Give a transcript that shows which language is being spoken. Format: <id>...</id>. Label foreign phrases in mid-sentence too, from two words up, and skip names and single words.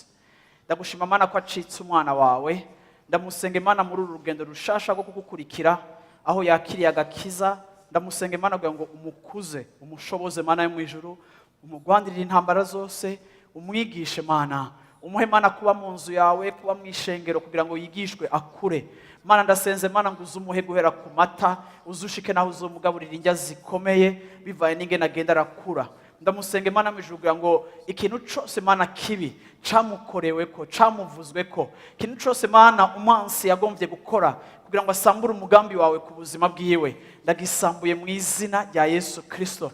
<rn>Ndagushima Mana ko acitse umwana wawe. Ndamusenge Mana muri uru rugendo rushasha rwo kugukurikira, aho yakiriye agakiza. Ndamusenge Mana kugira ngo umukuze, umushoboze Mana yo mwijuru, umugwandirire intambara zose, umwigishe Mana, umuhe Mana kuba mu nzu yawe, kuba mu ishengero kugira ngo yigishwe akure. Mana ndasenze Mana ngo uzumuhe guhera ku mata, uzushike naho uzomugaburira indya zikomeye bivaye n'ingene agenda arakura. Ndamusenge Mana mwijuru kugira ngo ikintu cose Mana kibi camukoreweko, camuvuzweko, ikintu cose Mana umwansi yagomvye gukora kugira ngo asambure umugambi wawe ku buzima bwiwe, ndagisambuye mu izina rya Yesu Kristo.</rn>